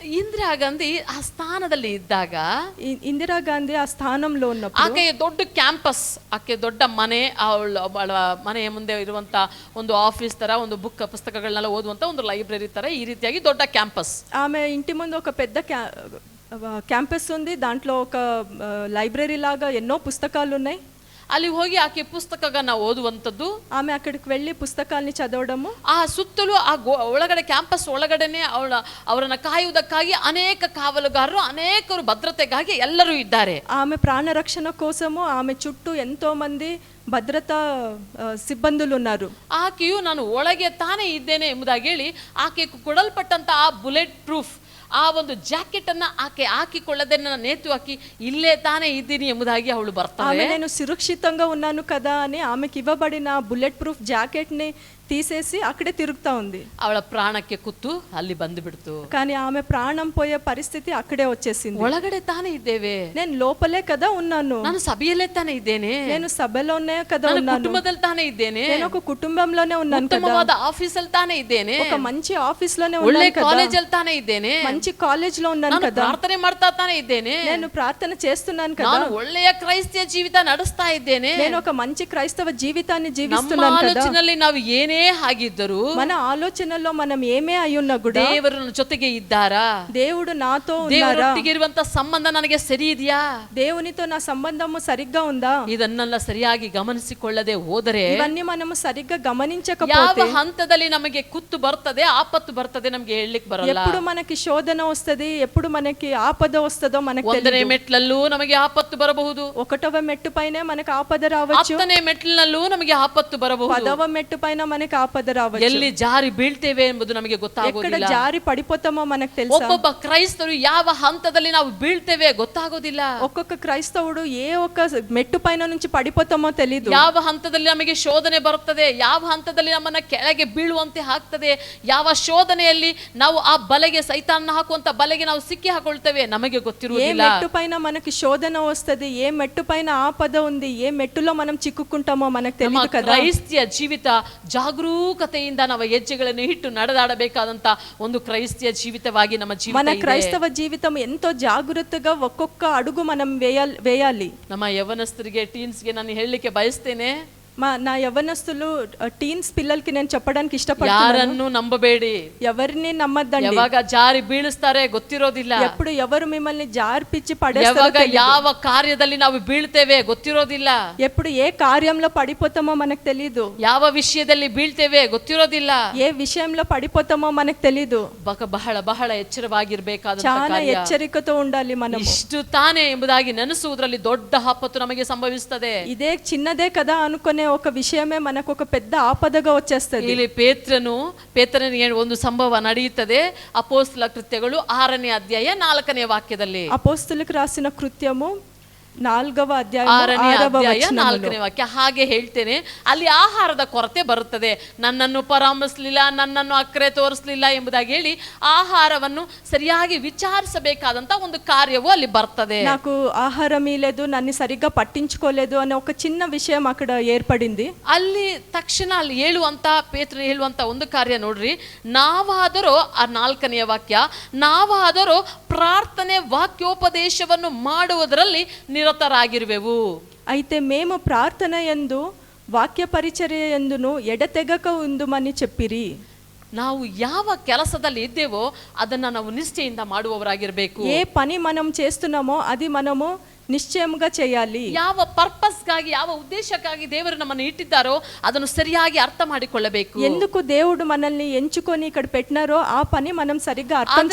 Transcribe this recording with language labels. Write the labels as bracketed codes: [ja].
[kn] ಇಂದಿರಾ ಗಾಂಧಿ ಆ ಸ್ಥಾನದಲ್ಲಿ ಇದ್ದಾಗ, [te] ఇందిరాగాంధీ ఆ స్థానంలో ఉన్నప్పుడు [kn] ಆಕೆಯ ದೊಡ್ಡ ಕ್ಯಾಂಪಸ್, ಆಕೆ ದೊಡ್ಡ ಮನೆ, ಅವಳ ಮನೆಯ ಮುಂದೆ ಇರುವಂತ ಒಂದು ಆಫೀಸ್ ತರ, ಒಂದು ಪುಸ್ತಕಗಳನ್ನೆಲ್ಲ ಓದುವಂತ ಒಂದು ಲೈಬ್ರರಿ ತರ, ಈ ರೀತಿಯಾಗಿ ದೊಡ್ಡ ಕ್ಯಾಂಪಸ್. [te] ఆమె ఇంటి ముందు ఒక పెద్ద క్యాంపస్ ఉంది. దాంట్లో ఒక లైబ్రరీ లాగా ఎన్నో పుస్తకాలు ఉన్నాయి. [kn] ಅಲ್ಲಿ ಹೋಗಿ ಆಕೆ ಪುಸ್ತಕಗಳನ್ನ ಓದುವಂಥದ್ದು, [te] ఆమె అక్కడికి వెళ్ళి పుస్తకాల్ని చదవడము. [kn] ಆ ಸುತ್ತಲೂ ಆ ಒಳಗಡೆ ಕ್ಯಾಂಪಸ್ ಒಳಗಡೆನೆ ಅವರನ್ನ ಕಾಯುವುದಕ್ಕಾಗಿ ಅನೇಕ ಕಾವಲುಗಾರರು, ಅನೇಕರು ಭದ್ರತೆಗಾಗಿ ಎಲ್ಲರೂ ಇದ್ದಾರೆ. [te] ఆమె ప్రాణ రక్షణ కోసము ఆమె చుట్టూ ఎంతో మంది [kn] ಭದ್ರತಾ ಸಿಬ್ಬಂದಿಗಳು [te] ఉన్నారు. [kn] ಆಕೆಯು ನಾನು ಒಳಗೆ ತಾನೇ ಇದ್ದೇನೆ ಎಂಬುದಾಗಿ ಹೇಳಿ ಆಕೆ ಕೊಡಲ್ಪಟ್ಟಂತ ಆ ಬುಲೆಟ್ ಪ್ರೂಫ್ ಆ ಒಂದು ಜಾಕೆಟ್ ಅನ್ನ ಆಕೆ ಹಾಕಿಕೊಳ್ಳದೆ ನನ್ನ ನೇತು ಹಾಕಿ ಇಲ್ಲೇ ತಾನೇ ಇದ್ದೀನಿ ಎಂಬುದಾಗಿ ಅವಳು ಬರ್ತಾಳೆ. [te] నేను సురక్షితంగా ఉన్నాను కదా అని ఆమెకి ఇవ్వబడిన బుల్లెట్ ప్రూఫ్ జాకెట్ ని తీసేసి అక్కడే తిరుగుతా ఉంది. [kn] ಅವಳ ಪ್ರಾಣಕ್ಕೆ ಕುತ್ತು ಅಲ್ಲಿ ಬಂದು ಬಿಡ್ತು. [te] కానీ ఆమె ప్రాణం పోయే పరిస్థితి అక్కడే వచ్చేసింది. [kn] ಒಳಗಡೆ ತಾನೇ ಇದ್ದೇವೆ, [te] నేను లోపలే కదా ఉన్నాను, [kn] ನಾನು ಸಭೆಯಲ್ಲೇ ತಾನೇ ಇದ್ದೇನೆ, [te] నేను సభలోనే కదా ఉన్నాను, [kn] ಕುಟುಂಬದಲ್ಲಿ ತಾನೇ ಇದ್ದೇನೆ, [te] నేను ఒక కుటుంబంలోనే ఉన్నాను కదా, [kn] ಉತ್ತಮವಾದ ಆಫೀಸಲ್ಲಿ ತಾನೇ ಇದ್ದೇನೆ, [te] ఒక మంచి ఆఫీస్ లోనే [kn] ಒಳ್ಳೆ [te] ఉన్నాను కదా, [kn] ಕಾಲೇಜಲ್ಲಿ ತಾನೇ ಇದ್ದೇನೆ, [te] మంచి కాలేజ్ లో ఉన్నాను [kn] ನಾನು [te] కదా, [kn] ಪ್ರಾರ್ಥನೆ ಮಾಡ್ತಾ ತಾನೇ ಇದ್ದೇನೆ, [te] నేను ప్రార్థన చేస్తున్నాను కదా, [kn] ನಾನು ಒಳ್ಳೆಯ ಕ್ರೈಸ್ತಿಯ ಜೀವಿತ ನಡೆಸ್ತಾ ಇದ್ದೇನೆ, [te] నేను ఒక మంచి క్రైస్తవ జీవితాన్ని [kn] ನಮ್ಮ [te] జీవిస్తున్నాను కదా. [kn] ಆಲೋಚನೆಯಲ್ಲಿ ನಾವು ಏನೇ ಆಗಿದ್ದರೂ, [te] మన ఆలోచనలో మనం ఏమే అయ్యున్నా కూడా [kn] ದೇವರು ನನ್ನ ಜೊತೆಗೆ ಇದ್ದಾರಾ, [te] దేవుడు నాతో ఉన్నారా, [kn] ದೇವರೊಟ್ಟಿಗೆ ಇರುವಂತ ಸಂಬಂಧ ನನಗೆ ಸರಿ ಇದೆಯಾ, [te] దేవునితో నా సంబంధము సరిగ్గా ఉందా, [kn] ಇದನ್ನೆಲ್ಲ ಸರಿಯಾಗಿ ಗಮನಿಸಿಕೊಳ್ಳದೆ ಹೋದರೆ, [te] ఇవన్నీ మనము సరిగ్గా [kn] ಯಾವ [te] గమనించకపోతే [kn] ಹಂತದಲ್ಲಿ ನಮಗೆ ಕುತ್ತು ಬರ್ತದೆ, ಆಪತ್ತು ಬರ್ತದೆ ನಮ್ಗೆ ಹೇಳಲಿಕ್ಕೆ ಬರಲ್ಲ. [te] ఎప్పుడు మనకి శోధన వస్తది, ఎప్పుడు మనకి ఆపద వస్తదో మనకు [kn] ಒಂದನೇ [te] తెలియదు. [kn] ಮೆಟ್ಲಲ್ಲೂ ನಮಗೆ ಆಪತ್ತು ಬರಬಹುದು, [te] ఒకటవ మెట్టు పైన మనకు ఆపద రావచ్చు, [kn] 10ನೇ ಮೆಟ್ಲಿನಲ್ಲೂ ನಮಗೆ ಆಪತ್ತು ಬರಬಹುದು, [te] 10వ మెట్టు పైన మనకి మనకి ఆపద రావచ్చు. [kn] ఎಲ್ಲಿ జారి బీಳ್ತೇವೆ ಎಂಬುದು ನಮಗೆ [te] ఎక్కడ [kn] ಗೊತ್ತಾಗೋದಿಲ್ಲ. [te] జారి పడిపోతామో మనకు తెలుసా? [kn] ಒಬ್ಬೊಬ್ಬ ಕ್ರೈಸ್ತರು ಯಾವ ಹಂತದಲ್ಲಿ ನಾವು ಬೀಳ್ತೇವೆ ಗೊತ್ತಾಗೋದಿಲ್ಲ. [te] ఒక్కొక్క క్రైస్తవుడు ఏ ఒక్క మెట్టు పైన నుంచి పడిపోతామో తెలీదు. [kn] ಯಾವ ಹಂತದಲ್ಲಿ ನಮಗೆ ಶೋಧನೆ ಬರುತ್ತದೆ, ಯಾವ ಹಂತದಲ್ಲಿ ನಮ್ಮನ್ನ ಕೆಳಗೆ ಬೀಳುವಂತೆ ಹಾಕ್ತದೆ, ಯಾವ ಶೋಧನೆಯಲ್ಲಿ ನಾವು ಆ ಬಲೆಗೆ ಸೈತಾನ್ನ ಹಾಕುವಂತ ಬಲೆಗೆ ನಾವು ಸಿಕ್ಕಿ ಹಾಕೊಳ್ತೇವೆ ನಮಗೆ [te] ఏ [kn] ಗೊತ್ತಿರುವುದಿಲ್ಲ. [te] మెట్టు పైన మనకి శోధన వస్తది, ఏ మెట్టు పైన ఆపద ఉంది, ఏ మెట్టులో మనం చిక్కుకుంటామో మనకు [kn] ನಮ್ಮ [te] తెలియదు కదా. [kn] ಕ್ರೈಸ್ತಿಯ ಜೀವಿತ ಜಾಗರೂಕತೆಯಿಂದ ನಾವು ಹೆಜ್ಜೆಗಳನ್ನು ಇಟ್ಟು ನಡೆದಾಡಬೇಕಾದಂತ ಒಂದು ಕ್ರೈಸ್ತಿಯ ಜೀವಿತವಾಗಿ ನಮ್ಮ [te] మన [kn] ಜೀವಿತ ಇದೆ. [te] క్రైస్తవ జీవితం ఎంతో జాగ్రత్తగా ఒక్కొక్క అడుగు మనం వేయాలి. [kn] ನಮ್ಮ ಯವನಸ್ಥರಿಗೆ ಟೀನ್ಸ್ಗೆ ನಾನು ಹೇಳಲಿಕ್ಕೆ ಬಯಸ್ತೇನೆ, [te] నా యవ్వనస్తులు టీన్స్ పిల్లలకి నేను చెప్పడానికి ఇష్టపడుతున్నాను, [kn] ಯಾರನ್ನು ನಂಬಬೇಡಿ. [te] ఎవరిని నమ్మద్దండి. [kn] ಯಾವಾಗ ಜಾರಿ ಬೀಳಿಸ್ತಾರೆ ಗೊತ್ತಿರೋದಿಲ್ಲ. [te] ఎప్పుడు ఎవరు మిమ్మల్ని జార్పిచ్చి [kn] ಯಾವಾಗ [te] పడేస్తారో [kn] ಯಾವ ಕಾರ್ಯದಲ್ಲಿ ನಾವು ಬೀಳ್ತೇವೆ ಗೊತ್ತಿರೋದಿಲ್ಲ. [te] ఎప్పుడు ఏ కార్యంలో పడిపోతామో మనకు తెలీదు. [kn] ಯಾವ ವಿಷಯದಲ್ಲಿ ಬೀಳ್ತೇವೆ ಗೊತ್ತಿರೋದಿಲ್ಲ. [te] ఏ విషయంలో పడిపోతామో మనకు తెలీదు. [kn] ಬಹಳ ಬಹಳ ಎಚ್ಚರವಾಗಿರ್ಬೇಕಾದಂತ [te] చాలా [kn] ಕಾರ್ಯ. [te] హెచ్చరికతో ఉండాలి మనం. [kn] ಇಷ್ಟು ತಾನೇ ಎಂಬುದಾಗಿ ನೆನೆಸುವುದರಲ್ಲಿ ದೊಡ್ಡ ಆಪತ್ತು ನಮಗೆ ಸಂಭವಿಸುತ್ತದೆ. [te] ఇదే చిన్నదే కదా అనుకునే ఒక విషయమే మనకు ఒక పెద్ద ఆపదగా వచ్చేస్తది. [kn] ಇಲ್ಲಿ ಪೇತ್ರನಿಗೆ ಒಂದು ಸಂಭವ ನಡೆಯುತ್ತದೆ. ಅಪೊಸ್ತಲ ಕೃತ್ಯಗಳು 6ನೇ ಅಧ್ಯಾಯ 4ನೇ ವಾಕ್ಯದಲ್ಲಿ. [te] అపోస్తులకు రాసిన కృత్యము 4వ అధ్యాయం [kn] 6ನೇ [te] 6వ [kn] ಅಧ್ಯಾಯ [te] వచనములో [kn] 4ನೇ ವಾಕ್ಯ. ಹಾಗೆ ಹೇಳ್ತೇನೆ, ಅಲ್ಲಿ ಆಹಾರದ ಕೊರತೆ ಬರುತ್ತದೆ. ನನ್ನನ್ನು ಪರಾಮರಿಸಲಿಲ್ಲ, ನನ್ನನ್ನು ಅಕ್ಕರೆ ತೋರಿಸಲಿಲ್ಲ ಎಂಬುದಾಗಿ ಹೇಳಿ ಆಹಾರವನ್ನು ಸರಿಯಾಗಿ ವಿಚಾರಿಸಬೇಕಾದಂತ ಒಂದು ಕಾರ್ಯವು ಅಲ್ಲಿ ಬರ್ತದೆ. [te] నాకు ఆహారం ఇలేదు, నన్ను సరిగ్గా పట్టించుకోలేదు అనే ఒక చిన్న విషయం అక్కడ ఏర్పడింది. [kn] ಅಲ್ಲಿ ತಕ್ಷಣ ಅಲ್ಲಿ ಪೇತ್ರನು ಹೇಳುವಂತ ಒಂದು ಕಾರ್ಯ ನೋಡ್ರಿ. ನಾವಾದರೂ ಆ 4ನೇ ವಾಕ್ಯ, ನಾವಾದರೂ ಪ್ರಾರ್ಥನೆ ವಾಕ್ಯೋಪದೇಶವನ್ನು ಮಾಡುವುದರಲ್ಲಿ ನಿರತರಾಗಿರುವೆವು. [te] అయితే మేము ప్రార్థన యందు వాక్య పరిచర్య యందును ఎడతెగక ఉందుమని చెప్పిరి. [kn] ನಾವು ಯಾವ ಕೆಲಸದಲ್ಲಿ ಇದ್ದೇವೋ ಅದನ್ನ ನಾವು ನಿಷ್ಠೆಯಿಂದ ಮಾಡುವವರಾಗಿರ್ಬೇಕು. [te] ఏ పని మనం చేస్తున్నామో అది మనము నిశ్చయముగా చేయాలి. [kn] ಯಾವ ಪರ್ಪಸ್ಗಾಗಿ, ಯಾವ ಉದ್ದೇಶಕ್ಕಾಗಿ ದೇವರು ನಮ್ಮನ್ನು ಇಟ್ಟಿದ್ದಾರೋ ಅದನ್ನು ಸರಿಯಾಗಿ ಅರ್ಥ ಮಾಡಿಕೊಳ್ಳಬೇಕು. [te] ఎందుకు దేవుడు మనల్ని ఎంచుకొని ఇక్కడ పెట్టినారో ఆ పని మనం సరిగ్గా అర్థం